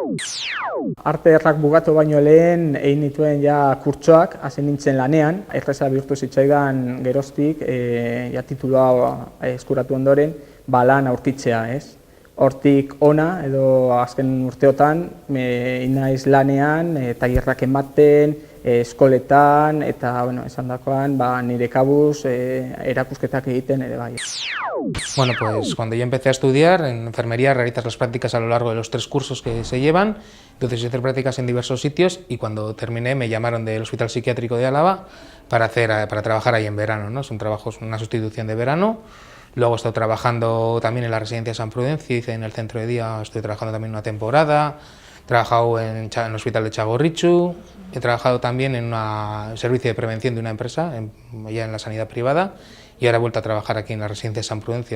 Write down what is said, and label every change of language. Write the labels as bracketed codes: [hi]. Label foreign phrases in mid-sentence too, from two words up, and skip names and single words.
[eu] Arte Ederrak bugatu baino lehen egin nituen ja kurtsoak, hasi nintzen lanean, erreza bihurtu zitzaidan geroztik, ja titulua eskuratu ondoren, lan aurkitzea, ez? Hortik ona, edo azken urteotan, naiz lanean, tailerrak ematen, eskoletan, eta, esandakoan, nire kabuz erakusketak egiten ere bai. [es] Bueno, pues cuando yo empecé a estudiar en enfermería realizas las prácticas a lo largo de los 3 cursos que se llevan, entonces hice prácticas en diversos sitios y cuando terminé me llamaron del Hospital Psiquiátrico de Álava para trabajar ahí en verano, ¿no? Es un trabajo, es una sustitución de verano. Luego he estado trabajando también en la residencia de San Prudencio, hice en el centro de día, estoy trabajando también una temporada, he trabajado en el hospital de Txagorritxu, he trabajado también en un servicio de prevención de una empresa, ya en la sanidad privada, y ahora he vuelto a trabajar aquí en la residencia de San Prudencio.